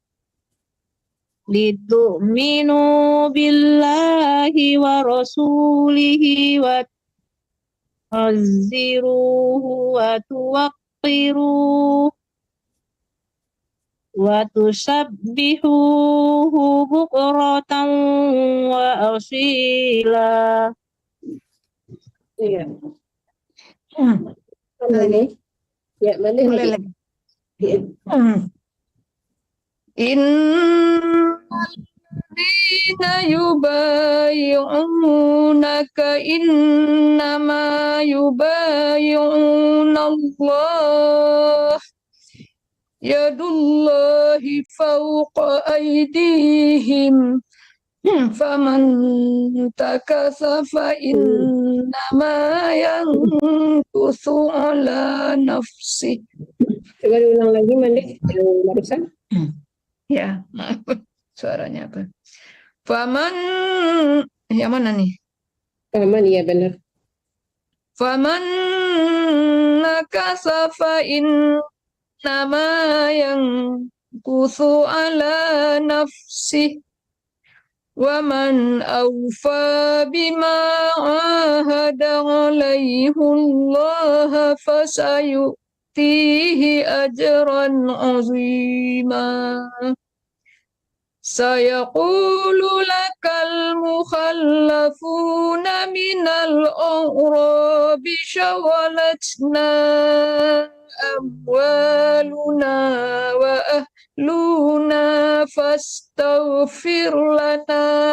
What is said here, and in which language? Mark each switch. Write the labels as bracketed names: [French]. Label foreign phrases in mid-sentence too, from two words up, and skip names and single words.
[Arabic] لتؤمنوا بالله ورسوله وتعزروه وتوقروه وتسبحوه بكرة وأصيلا. [Indonesian] Iya. Mana? Ya, mana Mulai lagi? lagi. Iya. [Arabic] إن الذين يبايعونك إنما يبايعون الله يد الله فوق أيديهم فمن نكث فإنما ينكث على نفس. [Indonesian] Coba diulang lagi, Mande, yang barusan. Ya, maaf. Suaranya apa? Faman, yang mana nih? Paman, iya benar. [Arabic] فمن نكث فإنما ينكث على نفس. وَمَنْ أَوْفَى بِمَا عَاهَدَ عَلَيْهِ اللَّهَ فَسَيُؤْتِيهِ أَجْرًا عَظِيمًا سَيَقُولُ لَكَ الْمُخَلَّفُونَ مِنَ الْأَعْرَابِ شَغَلَتْنَا أَمْوَالُنَا وَأَهْلُونَا فَاسْتَغْفِرْ لَنَا